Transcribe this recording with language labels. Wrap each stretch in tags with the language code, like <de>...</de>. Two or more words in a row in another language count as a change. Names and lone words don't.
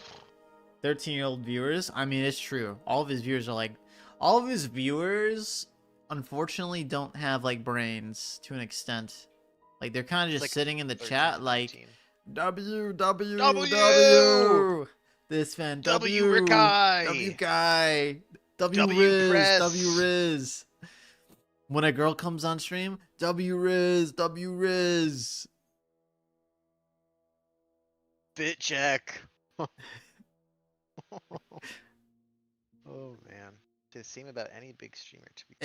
<en>13-year-old viewers. I mean, it's true. All of his viewers are like, all of his viewers, unfortunately, don't have like brains to an extent. Like they're kind of just like sitting in the 13, chat, like 14. W. This fan W Rikai. W guy. W W Riz. Press. W Riz. When a girl comes on stream, W Riz. W Riz. Bit check. Oh man. To seem about any big streamer to be.</en>